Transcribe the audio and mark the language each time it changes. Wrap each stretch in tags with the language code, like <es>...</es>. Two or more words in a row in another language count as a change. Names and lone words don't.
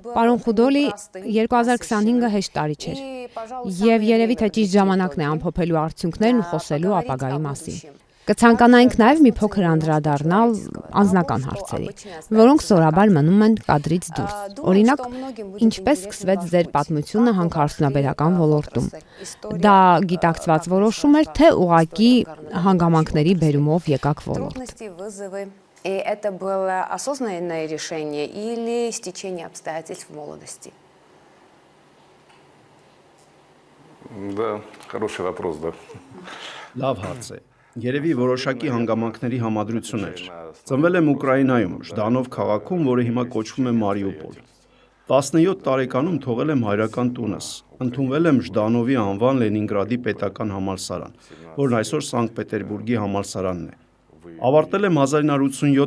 <hy>Պարոն Խուդոլի, 2025-ը հեշտ տարի չէր։ Եվ երևի թե ճիշտ ժամանակն է ամփոփելու արդյունքներն ու խոսելու ապագայի մասին։ Կցանկանայինք նաև մի փոքր անդրադառնալ անձնական հարցերի, որոնք սովորաբար մնում են կադրից դուրս։ Օրինակ, ինչպես սկսվեց ձեր պատմությունը հանքարդյունաբերական ոլորտում։ Դա գիտակցված որոշում էր, թե ուղղակի հանգամանքների բերումով եկաք ոլորտ։</hy> <ru>И это было осознанное решение или стечение обстоятельств в молодости? Да, хороший вопрос, да.</ru> <hy>Լավ հարց է։ Երևի որոշակի հանգամանքների համադրություն էր։ Ծնվել եմ Ուկրաինայում, Ժդանով քաղաքում, որը հիմա կոչվում է Մարիուպոլ։ 17 տարեկանում թողել եմ հայրական տունս։ Ընդունվել եմ Ժդանովի անվան Լենինգրադի պետական համալսարան, որն այսօր Սանկտ Պետերբուրգի համալսարանն է։ Ավարտել եմ 1987</hy>